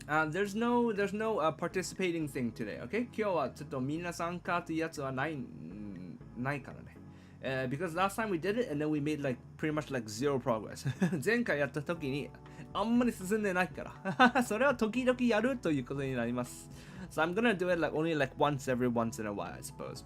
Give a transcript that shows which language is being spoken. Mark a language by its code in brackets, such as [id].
[en] There's no participating thing today, okay? [ja] 今日はちょっとみんな参加というやつはないからね。 [en] Because last time we did it and then we made like pretty much like zero progress. [ja] 前回やった時にあんまり進んでないから。それは時々やるということになります。 [en] So I'm gonna do it like only like once in a while, I suppose.